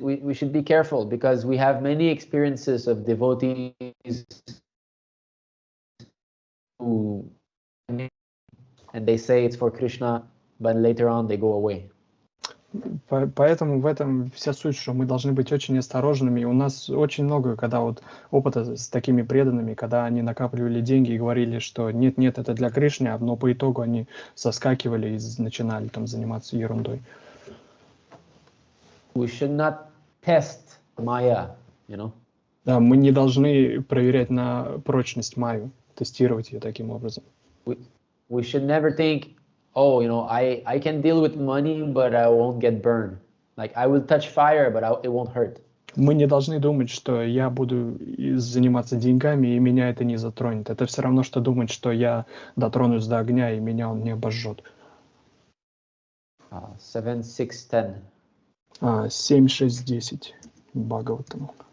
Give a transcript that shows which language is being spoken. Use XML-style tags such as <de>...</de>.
<en>We should be careful because we have many experiences of devotees who, and they say it's for Krishna, but later on they go away.</en> <ru>Поэтому в этом вся суть, что мы должны быть очень осторожными. И у нас очень много, опыта с такими преданными, когда они накапливали деньги и говорили, что нет, это для Кришны, но по итогу они соскакивали и начинали там заниматься ерундой.</ru> <en>We should not test Maya,</en> <ru>Да, мы не должны проверять на прочность Майю, тестировать ее таким образом.</ru> <en>We should never think, I can deal with money, but I won't get burned. Like I will touch fire, but it won't hurt.</en> <ru>Мы не должны думать, что я буду заниматься деньгами, и меня это не затронет. Это все равно, что думать, что я дотронусь до огня, и меня он не обожжет.</ru> <en>7, 6, 10.</en> <ru>7, 6, 10. Бхагаватам.</ru>